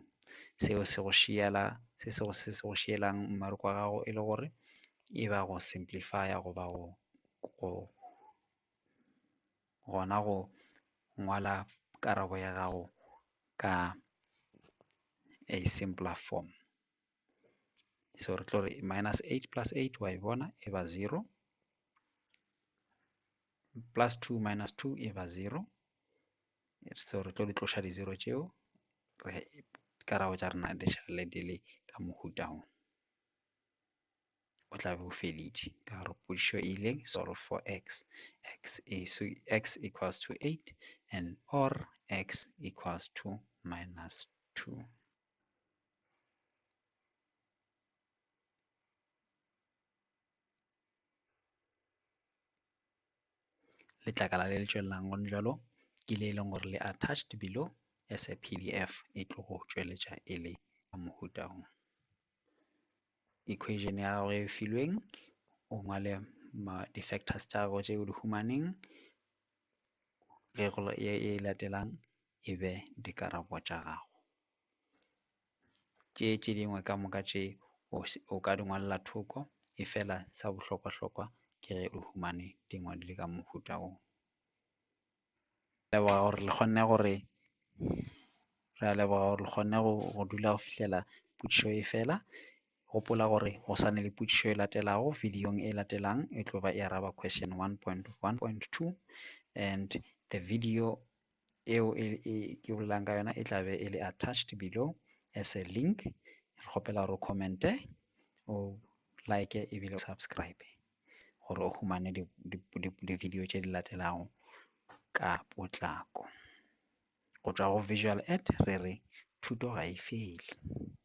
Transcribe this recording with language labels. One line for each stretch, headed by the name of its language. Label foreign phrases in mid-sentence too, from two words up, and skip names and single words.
Northern Sotho: Seo se go šielang mmariko wa gago e le gore e ba go simplifya goba gona go ngwala karabo ya gago ka
English: a simpler form.
Northern Sotho: So re tlo re -8 plus 8 wa e bona e ba 0, plus 2 minus 2 e ba 0. So re tlo di tloša di 0 tšeo karabo tša rena di šale di le ka mohuta o. O tla be o feditše ka gore potšišo e ile
English: solve for x equals to 8 and or x equals to -2.
Northern Sotho: Letlakala le le tšwelelang gone bjalo ke le e leng gore le
English: attached below as a PDF
Northern Sotho: e tlo go tšweletša e le ka mohuta o. Equation ya gago e filweng o ngwale di-factors tša gago tše o di humaneng ge e latelang e be dikarabo tša gago. Tše dingwe ka moka tše o ka di ngwalela thoko e fela sa bohlokwa-hlokwa ke ge o humane di ngwadile ka mohuta o. Re a leboga gore le kgonne go dula go fihlela potšišo e fela. Gopola gore go sane le potšišo e latelago videong e latelang e tlo ba e araba question 1.1.2
English: and the video
Northern Sotho: eo ke bolelang ka yona e tla be e le
English: attached below as a link.
Northern Sotho: Re kgopela gore o commente, o like ebile o subscribe gore o humane di video tše di latelago ka potlako. Go tswa go visual ed re re thuto ga e fele.